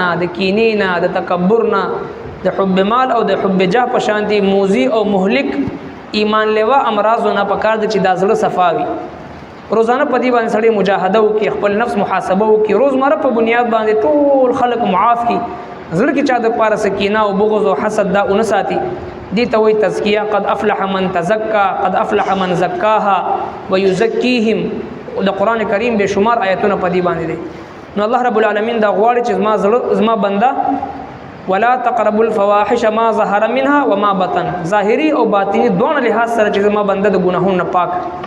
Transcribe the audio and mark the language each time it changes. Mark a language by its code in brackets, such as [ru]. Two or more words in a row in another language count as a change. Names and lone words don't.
[ps] د کینې نه د تکبر نه د حب مال او د حب جاه په شانتي موزي او مهلک ایمان لیوا امراضونه پکار دي چې د زړه صفاوي روزانه په دې باندې سړی مجاهده وکي خپل نفس محاسبه وکي روزمره په بنیاد باندې ټول خلق معاف کی زړه کې چا د پاره سکینه او بغض او حسد دا اونساتي دي ته وي تزکیه [ar] قد افلح من تزکا قد افلح من زکاها ويزکیهم [ps] د قران کریم به شمار آیتونه په دې باندې دي نو [ar] الله رب العالمین [ps] دا غواړي چې زما بنده [ar] ولا تقربوا الفواحش ما ظهر منها وما بطن [ps] ظاهری او باطنی دوه لحاظ سره چې زما بنده د ګناهونو پاک